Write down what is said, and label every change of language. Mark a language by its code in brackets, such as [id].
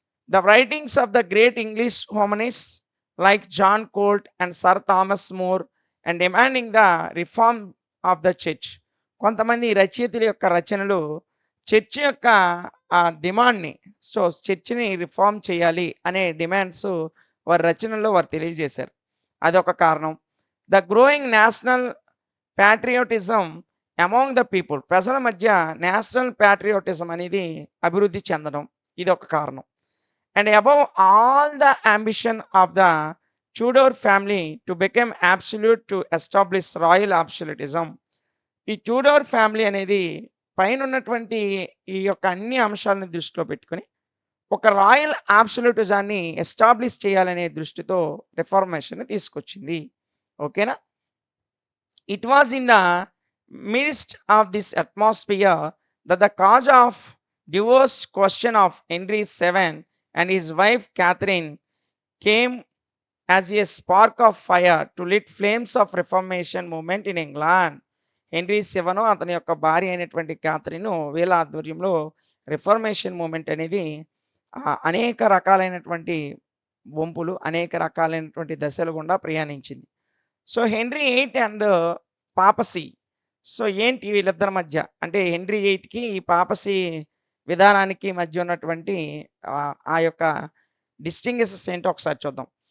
[en] The writings of the great English humanists like John Colt and Sir Thomas More and demanding the reform of the church. [te] కొంతమంది రచయితల యొక్క రచనలు church యొక్క డిమాండ్ని, so చర్చిని reform చేయాలి అనే demands వారి రచనల్లో వారు తెలియజేశారు. అదొక కారణం. [en] The growing national patriotism among the people. [te] ప్రజల మధ్య నేషనల్ ప్యాట్రియోటిజం అనేది అభివృద్ధి చెందడం, ఇది ఒక కారణం. [en] And above all the ambition of the Tudor family to become absolute to establish royal absolutism. [te] ఈ ట్యూడోర్ ఫ్యామిలీ అనేది పైన ఉన్నటువంటి ఈ యొక్క అన్ని అంశాలను దృష్టిలో పెట్టుకొని ఒక రాయల్ అబ్సల్యూటిజాన్ని ఎస్టాబ్లిష్ చేయాలనే దృష్టితో రిఫార్మేషన్ తీసుకొచ్చింది. ఓకేనా? [en] It was in the midst of this atmosphere that the cause of divorce question of Henry VII and his wife Catherine came as a spark of fire to lit flames of Reformation movement in England. [te] Henry VII అతని యొక్క భార్య అయినటువంటి Catherine వీళ్ళ ఆధ్వర్యంలో reformation moment అనేది అనేక రకాలైనటువంటి వంపులు, అనేక రకాలైనటువంటి దశలు గుండా ప్రయాణించింది. So, henry VIII and పాపసీ. So, ఏంటి వీళ్ళిద్దరి మధ్య అంటే హెన్రీ VIIIకి ఈ పాపసీ విధానానికి మధ్య ఉన్నటువంటి ఆ యొక్క డిస్టింగ్విషెస్ ఏంటో ఒకసారి చూద్దాం.